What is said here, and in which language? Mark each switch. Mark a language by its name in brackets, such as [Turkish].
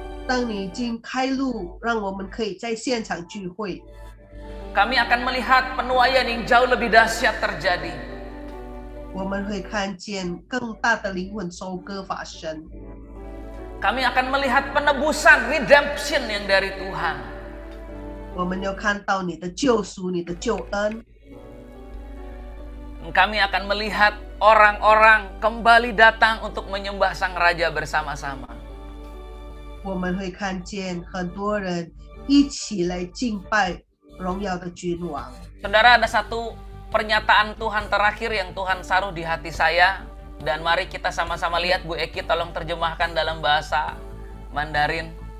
[Chinese] 当你已经开路，让我们可以在现场聚会， [Indonesian] Kami akan melihat penuaian yang jauh lebih dahsyat terjadi. [Chinese] 我们会看见更大的灵魂收割发生。 [Indonesian] Kami akan melihat penebusan, redemption yang dari Tuhan. [Chinese] 我们要看到你的救赎，你的救恩。 [Indonesian] Kami akan melihat orang-orang kembali datang untuk menyembah Sang Raja bersama-sama. [Chinese] 我们会看见很多人一起来敬拜荣耀的君王。 [Indonesian] Saudara, ada satu pernyataan Tuhan terakhir yang Tuhan saruh di hati saya. Dan mari kita sama-sama lihat, Bu Eki tolong terjemahkan dalam bahasa Mandarin.